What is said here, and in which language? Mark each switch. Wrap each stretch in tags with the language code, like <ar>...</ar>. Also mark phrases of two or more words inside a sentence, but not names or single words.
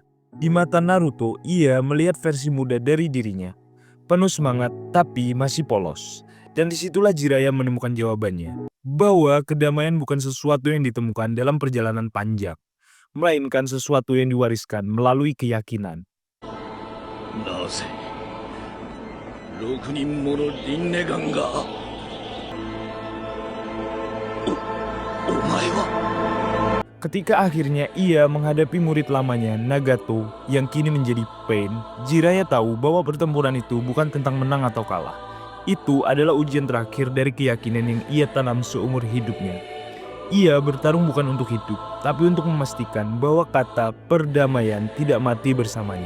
<id>Di mata Naruto, ia melihat versi muda dari dirinya. Penuh semangat, tapi masih polos. Dan disitulah Jiraiya menemukan jawabannya. Bahwa kedamaian bukan sesuatu yang ditemukan dalam perjalanan panjang, melainkan sesuatu yang diwariskan melalui keyakinan.</id> <ja>なぜ6人ものリンネガンがお前は</ja> <id>Ketika akhirnya ia menghadapi murid lamanya, Nagato, yang kini menjadi Pain, Jiraiya tahu bahwa pertempuran itu bukan tentang menang atau kalah. Itu adalah ujian terakhir dari keyakinan yang ia tanam seumur hidupnya. Ia bertarung bukan untuk hidup, tapi untuk memastikan bahwa kata perdamaian tidak mati bersamanya.</id>